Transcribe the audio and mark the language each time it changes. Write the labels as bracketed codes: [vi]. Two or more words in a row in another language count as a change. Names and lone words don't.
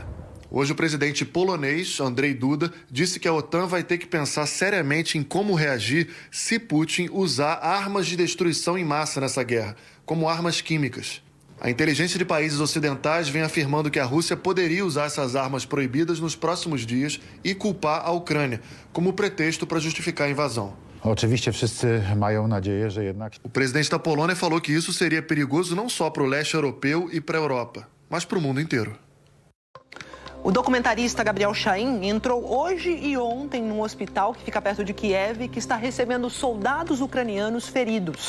[pt] Hoje, o presidente polonês, Andrzej Duda, disse que a OTAN vai ter que pensar seriamente em como reagir se Putin usar armas de destruição em massa nessa guerra, como armas químicas. A inteligência de países ocidentais vem afirmando que a Rússia poderia usar essas armas proibidas nos próximos dias e culpar a Ucrânia como pretexto para justificar a invasão. [pl] Oczywiście wszyscy mają nadzieję, że jednak... [pt] O presidente da Polônia falou que isso seria perigoso não só para o leste europeu e para a Europa, mas para o mundo inteiro. O documentarista Gabriel Shain entrou hoje e ontem num hospital que fica perto de Kiev, que está recebendo soldados ucranianos feridos.